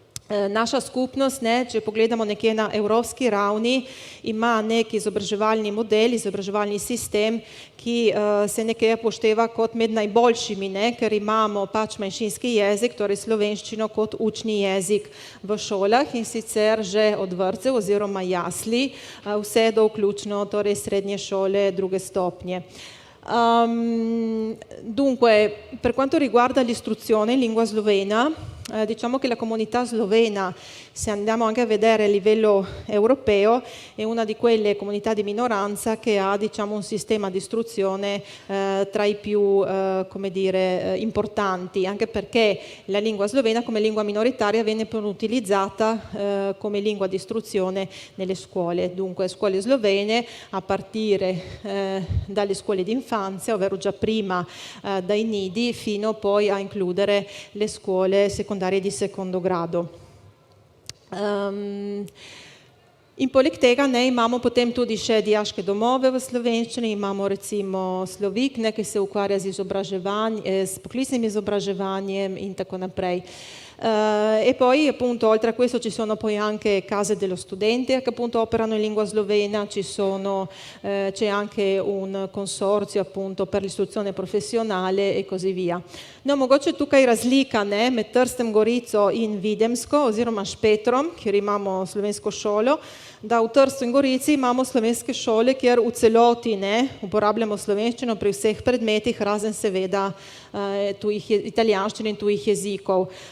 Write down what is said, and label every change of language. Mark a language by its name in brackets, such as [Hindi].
[Slovenian] naša skupnost, ne, če pogledamo nekje na evropski ravni, ima nek izobraževalni model, izobraževalni sistem, ki se nekje pošteva kot med najboljšimi, ne, ker imamo pač manjšinski jezik, torej slovenščino kot učni jezik v šolah in sicer že od vrtcev oziroma jasli, vse do vključno torej srednje šole, druge stopnje. [Italian] Dunque, per quanto riguarda l'istruzione in lingua slovena, diciamo che la comunità slovena, se andiamo anche a vedere a livello europeo, è una di quelle comunità di minoranza che ha, diciamo, un sistema di istruzione tra i più, come dire, importanti, anche perché la lingua slovena come lingua minoritaria viene poi utilizzata come lingua di istruzione nelle scuole. Dunque, scuole slovene a partire dalle scuole d'infanzia, ovvero già prima dai nidi, fino poi a includere le scuole secondarie di secondo grado. [Slovenian] In poleg tega ne imamo potem tudi še dijaške domove v slovenščini, imamo recimo Slovik, ne, ki se ukvarja z s poklicnim izobraževanjem in tako naprej. [Italian] E poi appunto oltre a questo ci sono poi anche case dello studente che appunto operano in lingua slovena, c'è anche un consorzio appunto per l'istruzione professionale e così via. [Slovenian] No, mogoče tukaj razlika, ne, med Trstem, Gorico in Videmsko oziroma Špetrom, kjer imamo slovensko šolo, da v Trstu in Gorici imamo slovenske šole, kjer v celoti ne uporabljamo slovenščino pri vseh predmetih, razen seveda italijanščine in tujih jezikov.